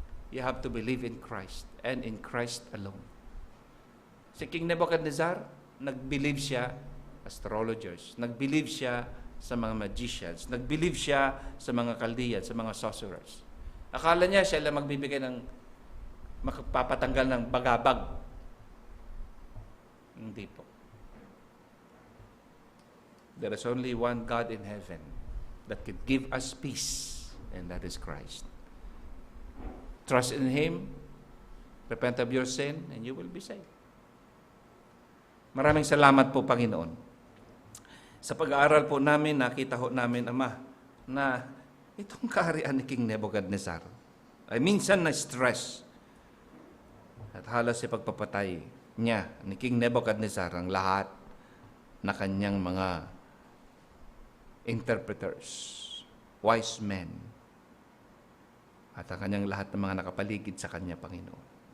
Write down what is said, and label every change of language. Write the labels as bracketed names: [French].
[English] You have to believe in Christ and in Christ alone. [Filipino] Si King Nebuchadnezzar, nag-believe siya, astrologers, nag-believe siya sa mga magicians, nag-believe siya sa mga Chaldeans, sa mga sorcerers. Akala niya siya lang magbibigay ng, magpapatanggal ng bagabag. Hindi po. [English] There is only one God in heaven that can give us peace, and that is Christ. Trust in Him, repent of your sin, and you will be saved. [Filipino] Maraming salamat po, Panginoon. Sa pag-aaral po namin, nakita ho namin, Ama, na itong kaharian ni King Nebuchadnezzar ay minsan na-stress at halos sa pagpapatay niya ni King Nebuchadnezzar ang lahat na kanyang mga interpreters, wise men, at ang kanyang lahat ng mga nakapaligid sa kanya, Panginoon.